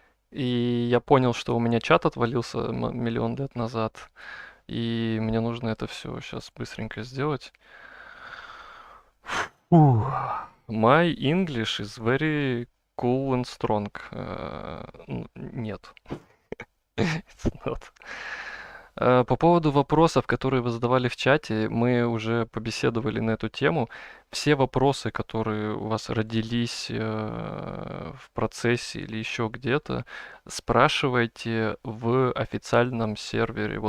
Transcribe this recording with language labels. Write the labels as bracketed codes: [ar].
[ru] И я понял, что у меня чат отвалился миллион лет назад. И мне нужно это все сейчас быстренько сделать. Фух. [en] My English is very cool and strong. [ru] Нет. [en] It's not. [ru] По поводу вопросов, которые вы задавали в чате, мы уже побеседовали на эту тему. Все вопросы, которые у вас родились в процессе или еще где-то, спрашивайте в официальном сервере.